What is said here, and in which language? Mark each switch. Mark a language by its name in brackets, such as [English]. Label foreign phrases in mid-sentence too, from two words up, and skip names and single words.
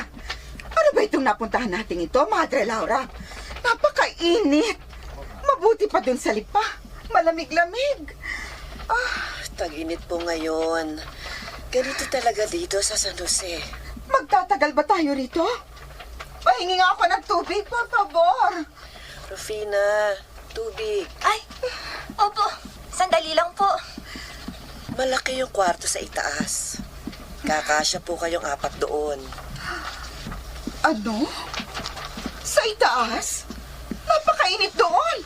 [Filipino] Ano ba itong napuntahan natin ito, Madre Laura? Napakainit! Mabuti pa dun sa lipa. Malamig-lamig. Tag-init po ngayon. Ganito talaga dito sa San Jose. Magtatagal ba tayo rito? Pahingi nga ako ng tubig, [Spanish] por favor. [Filipino] Rufina, tubig. Ay, opo. Sandali lang po. Malaki yung kwarto sa itaas. Kakasya po kayong 4 doon. Ano? Sa itaas? Napakainit doon.